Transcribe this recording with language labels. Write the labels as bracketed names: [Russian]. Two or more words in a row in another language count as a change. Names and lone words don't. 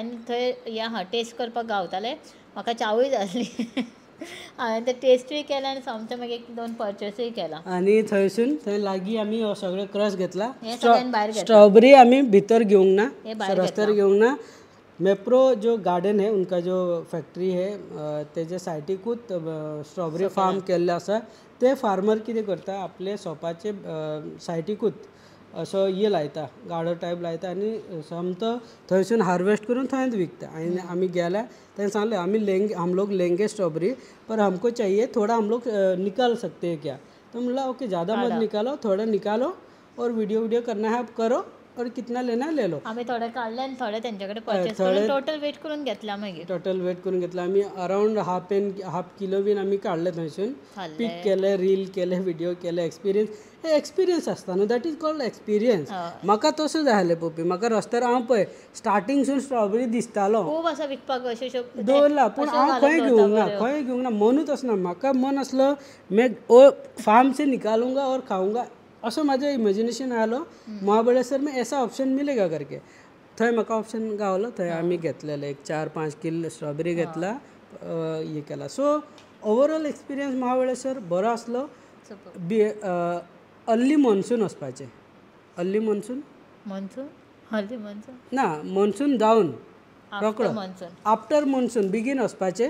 [Konkani] आनी थंय हे टेस्ट करपाक गावतालें म्हाका चावूय जाय आसली. हांवें ते टेस्टूय केला आनी सोमते मागीर एक दोन परचेसूय केला. आणि थंय लागीं आमी हो सगळे क्रश घेतला. हे सगळ्यान भायर घेतला. स्ट्रॉबेरी आमी भितर घेवंक ना, हे भायर रस्त्यार घेवंक ना. [Hindi] मेप्रो जो गार्डन है उनका जो फॅक्टरी है [Konkani] तेजे सायडीकूच स्ट्रॉबेरी फार्म केल्ले आसा. ते फार्मर कितें करता आपले शॉपाचे सायडीकूच असो ये लायता, गाडो टायप लायता आनी सोमतो थंयसून हार्वेस्ट करून थंयच विकता. आनी आमी गेल्या तें सांगलें [Hindi] हम लोग लेंगे स्ट्रॉबेरी पर हमको चाहिए थोड़ा, हम लोग निकाल सकते हैं क्या. [Konkani] तो म्हणला [Hindi] ओके ज़्यादा मत निकालो, थोड़ा निकालो और वीडियो करना है आप करो और कितना लेना है ले लो. [Marathi] आम्ही थोडे काढले आणि थोडे त्यांच्याकडे परचेस करून [English] total weight [Marathi] करून घेतला. [Konkani] मागीर [English] total weight [Konkani] करून घेतला आमी. [English] around half kilo [Konkani] बीन आमी काडले थंयसून. पीक केले, रील केले, व्हिडिओ केले. एक्सपिरियन्स आसता न्हू, [English] that is called experience. [Konkani] म्हाका तसो जाय आसलें पप्पी. म्हाका रस्त्यार हांव पळय स्टार्टिंगसून स्ट्रॉबेरी दिसतालो खूब असं विकपाक अशें दवरला, पूण हांव खंय घेवंक ना, मनूच असना. म्हाका मन आसलो [Hindi] मैं ओ फार्म से निकालूंगा और खाऊंगा [Marathi] असं माझं इमॅजिनेशन आलो. [Hindi] महाबळेश्वर में ऐसा ऑप्शन मिलेगा करके [Konkani] थंय म्हाका ऑप्शन गावलो. थंय आमी घेतलेले एक 4-5 किलो स्ट्रॉबेरी घेतला, हे केला. [English] so overall experience [Konkani] महाबळेश्वर बरो आसलो. [English] अर्ली मॉन्सून वचपाचें. early monsoon [Konkani] ना, मॉन्सून जावन रोकडो [English] after monsoon [Konkani] बेगीन वचपाचें.